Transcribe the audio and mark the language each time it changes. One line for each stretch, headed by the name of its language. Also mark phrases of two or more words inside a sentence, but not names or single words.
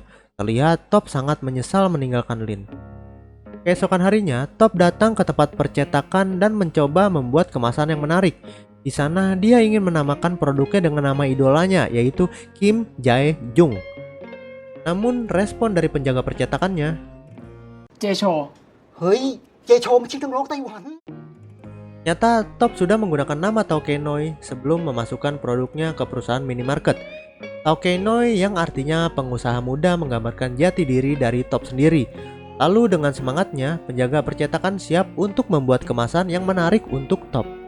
Indonesian: Terlihat Top sangat menyesal meninggalkan Lin. Keesokan harinya, Top datang ke tempat percetakan dan mencoba membuat kemasan yang menarik. Di sana dia ingin menamakan produknya dengan nama idolanya, yaitu Kim Jae Jung. Namun respon dari penjaga percetakannya, 借錯，
Thai: เฮ้ย เจโชมันชื่อนักร้องไต้หวัน
Indonesian: nyata Top sudah menggunakan nama Taokenoi sebelum memasukkan produknya ke perusahaan minimarket. Taokenoi yang artinya pengusaha muda menggambarkan jati diri dari Top sendiri. Lalu dengan semangatnya, penjaga percetakan siap untuk membuat kemasan yang menarik untuk Top.